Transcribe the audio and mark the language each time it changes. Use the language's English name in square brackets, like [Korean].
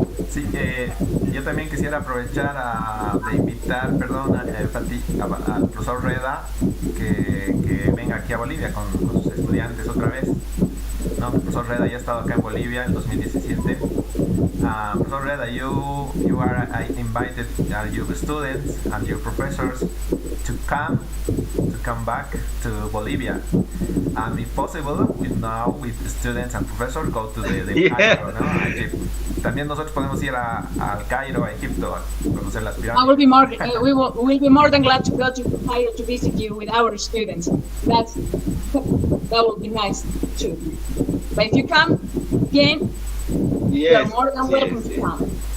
[Spanish] Sí, yo también quisiera aprovechar de invitar, al profesor Reda que venga aquí a Bolivia con sus estudiantes otra vez. No, el profesor Reda ya ha estado acá en Bolivia en 2017. [English] Professor Reda, you are invited your students and your professors to come back to Bolivia, and if possible, with students and professors go to the Cairo, ¿no? [Spanish] A Egipto. También nosotros podemos ir al Cairo, a Egipto, a conocer las pirámides. [English] I will be more, we'll be more than glad to go to Cairo to visit you with our students. That will be nice too. But if you come again, you're more than welcome to come.